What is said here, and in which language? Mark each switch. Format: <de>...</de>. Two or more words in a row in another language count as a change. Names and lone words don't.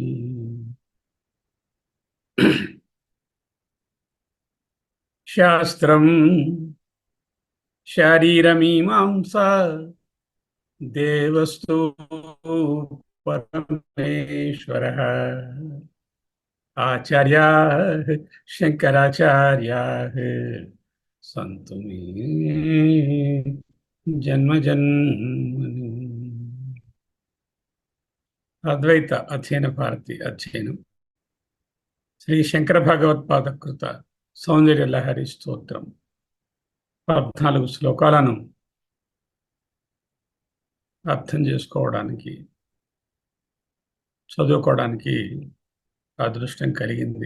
<sa>शास्त्रं शारीरमीमांसा देवस्तु परमेश्वरः आचार्याः शंकराचार्याः सन्तु मे जन्मजन्मनि.</sa> <te>अद्वैत अध्ययन भारती अध्ययనం శ్రీ శంకర భగవత్పాద కృత సౌందర్య లహరి స్తోత్రం 14 శ్లోకాలను అర్థం చేసుకోవడానికి చదువుకోవడానికి అదృష్టం కలిగింది.</te>